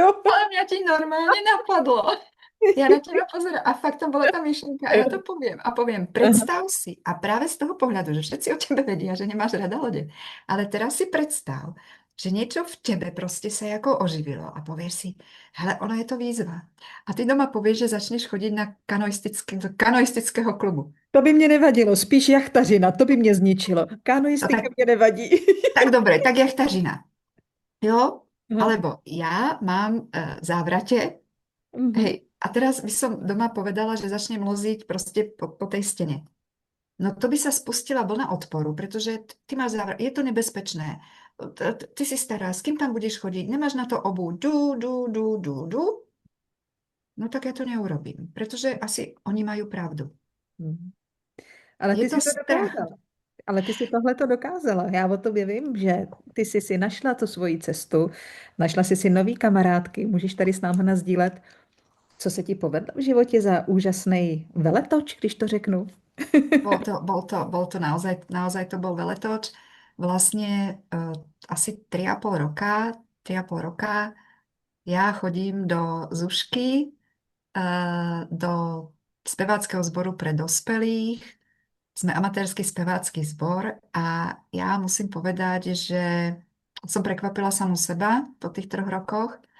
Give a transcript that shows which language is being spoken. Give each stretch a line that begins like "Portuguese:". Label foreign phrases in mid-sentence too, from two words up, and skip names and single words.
Slovak: ale mňa ti normálne napadlo. Ja na teba pozerám a fakt tam bola tá myšlienka a ja to poviem a poviem, predstav si a práve z toho pohľadu, že všetci o tebe vedia, že nemáš rada lode, ale teraz si predstav, že niečo v tebe proste sa ako oživilo a povieš si, hele, ono je to výzva. A ty doma povieš, že začneš chodiť na do kanoistického klubu.
Czech: To by mě nevadilo, spíš jachtařina, to by mě zničilo. No
Slovak: Kanoistika tak,
Czech: mě nevadí.
Slovak: tak dobre, tak jachtařina.
Czech: Jo? Aha.
Slovak: Alebo ja mám závrate. Mhm. Hej, a teraz by som doma povedala, že začnem loziť proste po tej stene. No to by sa spustila vlna odporu, pretože ty máš závrat, je to nebezpečné. Ty si stará, s kým tam budeš chodiť, nemáš na to obu, no tak ja to neurobím, pretože asi oni majú pravdu. Mhm. Ale Je ty to si to strach. dokázala.
Czech: Ale ty si tohle to dokázala. Já o tobě vím, že ty jsi si našla tu svoji cestu, našla jsi si nový kamarádky. Můžeš tady s námi nazdílet, co se ti povedlo v životě za úžasný veletoč, když to řeknu?
Slovak: Bol to naozaj to bol veletoč. Vlastne asi 3,5 roka ja chodím do Zušky, do speváckeho zboru pre dospelých. Sme amatérsky spevácky zbor a ja musím povedať, že som prekvapila samú seba po tých 3 rokoch.